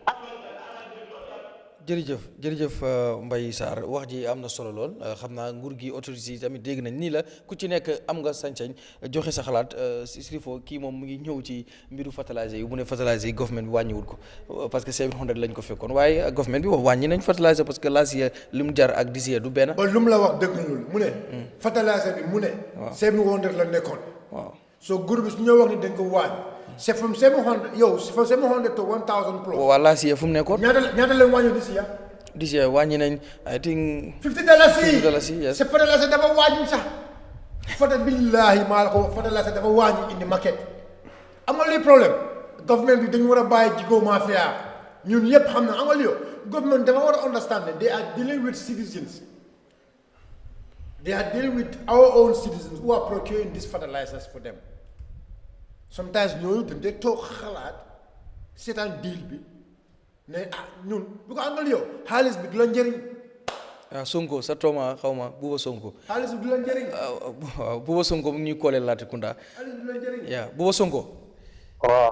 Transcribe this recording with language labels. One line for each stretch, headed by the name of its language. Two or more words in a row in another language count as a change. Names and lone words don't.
Wolof: jërëjëf Mbaye Sarr wax ji am na solo lool xam naa nguur gi autorité yi tamit dégg nañ nii la ku ci nekk am nga sañ-sañ joxe sa xalaat SHERIFO kii moom mu ngi ñëw ci mbiru fertiliser yi mu ne fertiliser yi government bi wàññiwul ko
French: parce que
Wolof: 700 lañ ko fekkoon waaye government bi wax wàññi nañ fertiliser
French: parce que
English: last year
Wolof: li mu jar ak
English: this year
Wolof: du benn. ba lu mu la wax dëgg loolu mu ne. fertiliser bi mu ne. waaw 700 la nekkoon. waaw soo groupe bi su ñoo wax ni dañ ko wàññi.
English: c'est from 700 yow from 700 to 1,000 plus.
Wolof: waaw
English: last year
Wolof: fu mu nekkoon. ñaata leen wàññi
English: this year. this year
Wolof: wàññi nañ
English: I think. $50 yes.
Wolof: c'est fertiliser dafa wàññi sax. billaahi maa la ko fertiliser dafa wàññi indi market. amal li problème. government bi dañu war a bàyyi jigo mafia ñun yëpp xam na amal yow government dafa war a understand
English: that they are dealing with citizens. They are dealing with our own citizens who are procuring these fertilizers for them.
Wolof: Sometimes ñooñu dañ dee toog xalaat seetaan deal bi ne ñun bu ko amal yow xaalis bi du la njëriñ. Sonko sa tooma xaw ma Buuba Sonko. xaalis bi du la njëriñ. waaw Buuba Sonko mu ngi ñuy koolee Latrikunda. xaalis bi du la njëriñ. yaa Buuba Sonko. waaw.